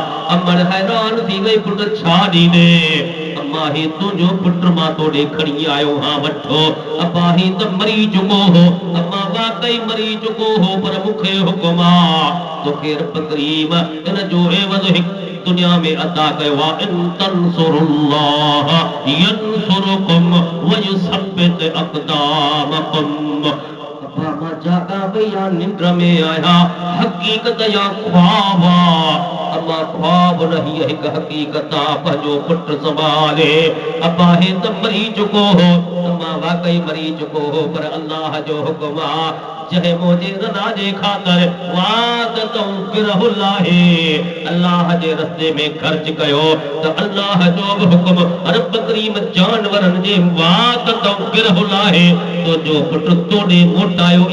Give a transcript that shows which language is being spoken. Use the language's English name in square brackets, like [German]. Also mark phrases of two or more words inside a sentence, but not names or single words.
[Sindhi] अमर हैरान थी वई, पुटु छा ॾींदे? अम्मा ही तुंहिंजो पुटु मां तोॾे खणी आयो हां, वठो। अब्बा ही त मरी चुको हो। अम्मा वाकई मरी चुको हो, पर मूंखे हुकुम आहे तोखे रब करीम इन जो एवज़ हिकु दुनिया में अदा कयो आहे। [Arabic] إن تنصروا الله ينصركم ويثبت أقدامكم. [Sindhi] अब्बा मां जागा पई या निंड में आया, हकीकत या ख्वाब? अम्मा ख्वाब नहीं, हिकु हकीकत आहे। पंहिंजो पुटु संभाले। अब्बा हे त मरी चुको हो। अम्मा वाकई मरी चुको हो, पर अल्लाह जो हुकुम आहे जंहिं मुंहिंजे रज़ा जे ख़ातिर वात तऊं गिरह लाहे अल्लाह जे रस्ते में ख़र्च कयो त अल्लाह जो बि हुकुम रब करीम जानवरनि जे वात तऊं गिरह लाहे तुंहिंजो पुटु तोॾे मोटायो।